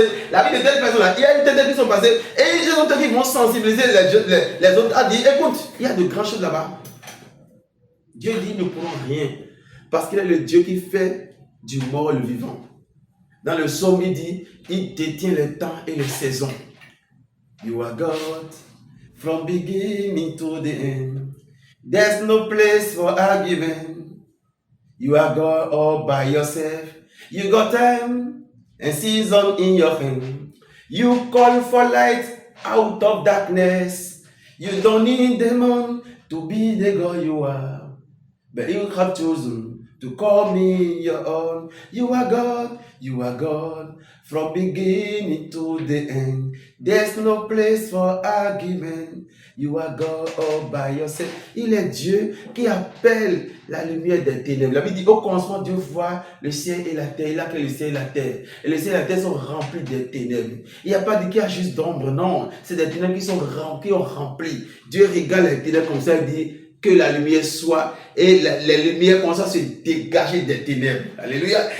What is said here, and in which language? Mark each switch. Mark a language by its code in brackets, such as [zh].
[fr] La vie de telle personne là, il y a une telle qui sont passées, et les autres qui vont sensibiliser les autres à dire, écoute, il y a de grandes choses là-bas. Dieu dit, nous ne pourrons rien, parce qu'il est le Dieu qui fait du mort le vivant. Dans le psaume, il dit, il détient les temps et les saisons. [en] You are God, from beginning to the end. There's no place for argument. You are God all by yourself. You got time and season in your hand. You call for light out of darkness. You don't need demon to be the God you are. But you have chosen to call me your own. You are God from beginning to the end. There's no place for argument. You are God all by yourself. [fr] Il est Dieu qui appelle la lumière des ténèbres. La Bible dit, au commencement, Dieu voit le ciel et la terre. Il a créé le ciel et la terre. Et le ciel et la terre sont remplis de ténèbres. Il n'y a pas dit qu'il y a juste d'ombre, non. C'est des ténèbres qui ont rempli. Dieu regarde les ténèbres comme ça, il dit que la lumière soit, et les lumières comme ça se dégager des ténèbres. Alléluia.